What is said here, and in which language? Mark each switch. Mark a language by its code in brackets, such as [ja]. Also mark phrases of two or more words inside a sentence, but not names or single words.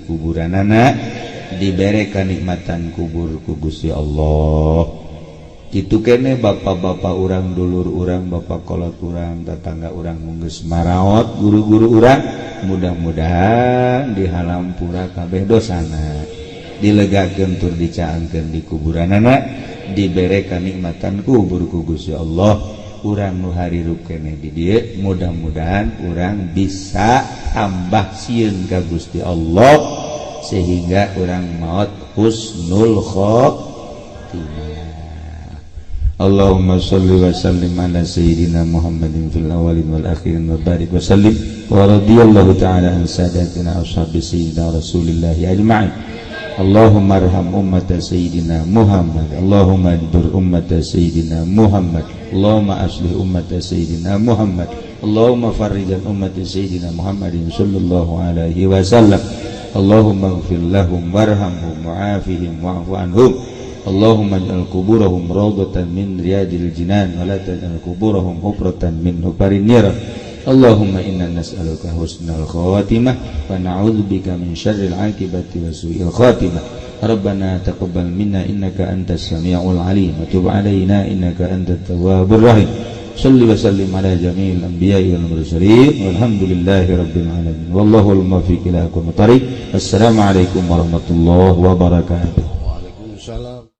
[su] kuburanana dibere kanikmatan kubur ku Gusti Allah kitu kene bapak-bapak urang dulur urang bapak kolot urang tetangga urang geus maraot guru-guru urang mudah-mudahan dihalampura kabeh dosana dilegakeun tur dicaangkeun di kuburanana dibere kanikmatan kubur ku Gusti Allah urang nu harirup kene di dieu mudah-mudahan urang bisa tambah sieun ka Gusti Allah sehingga urang maot [ar] حسن الخاتمة اللهم صل وسلم على سيدنا محمد في الأولين والآخرين و بارك وسلم ورضي الله تعالى عن ساداتنا أصحاب سيدنا رسول الله أجمعين اللهم ارحم أمة سيدنا محمد اللهم انظر أمة سيدنا محمد اللهم أصلح أمة سيدنا Muhammad Allahumma andur ummata sayyidina Muhammad Allahumma aslih ummata sayyidina محمد اللهم فرج عن أمة سيدنا محمد صلى الله عليه وسلم اللهم اغفر لهم وارحمهم وعافهم واعف عنهم اللهم اجعل قبورهم روضة من رياض الجنان ولا تجعل قبورهم حفرة من حفر النيران اللهم إنا نسألك حسن الخواتم ونعوذ بك من شر العاقبة وسوء الخاتمة ربنا تقبل منا إنك أنت السميع العليم وتب علينا إنك أنت التواب الرحيم صل وسلم على جميع الأنبياء والمرسلين والحمد لله رب العالمين والله الموفق إلى أقوم الطريق السلام عليكم ورحمة الله وبركاته. وعليكم السلام.